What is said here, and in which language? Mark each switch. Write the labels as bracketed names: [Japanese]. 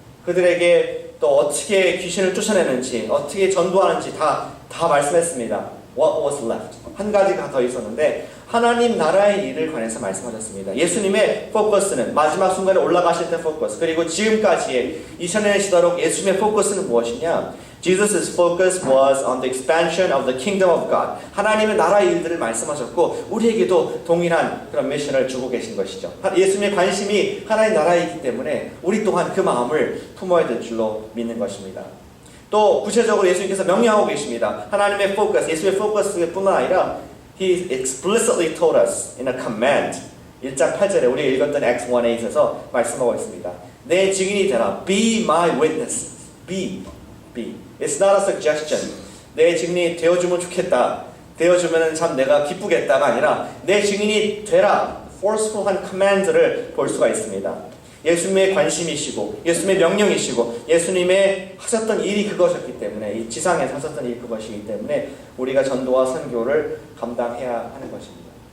[Korean] 그들에게 또 어떻게 귀신을 쫓아내는지, 어떻게 전도하는지 다 말씀했습니다. [English] What was left? [Korean] 한 가지가 더 있었는데 하나님 나라의 일을 관해서 말씀하셨습니다. 예수님의 포커스는 마지막 순간에 올라가실 때 포커스, 그리고 지금까지의 2000년이 지도록 예수님의 포커스는 무엇이냐? [English] Jesus' focus was on the expansion of the kingdom of God. [Korean] 하나님의 나라의 일들을 말씀하셨고 우리에게도 동일한 그런 미션을 주고 계신 것이죠. 예수님의 관심이 하나님 나라이기 때문에 우리 또한 그 마음을 품어야 될 줄로 믿는 것입니다. 또 구체적으로 예수님께서 명령하고 계십니다. 하나님의 포커스, 예수의 포커스뿐만 아니라 [English] He explicitly told us in a command. [Korean] 1장 8절에 우리 읽었던 Acts 1:8에서 말씀하고 있습니다. 내 증인이 되라. [English] Be my witness. Be. It's not a suggestion. [Korean] 내 증인이 되어주면 좋겠다. 되어주면 참 내가 기쁘겠다가 아니라 내 증인이 되라. forceful한 command를 볼 수가 있습니다. 예수님의 관심이시고 예수님의 명령이시고 예수님의 하셨던 일이 그것이었기 때문에 이 지상에서 하셨던 일이 그것이기 때문에 우리가 전도와 선교를 감당해야 하는 것입니다.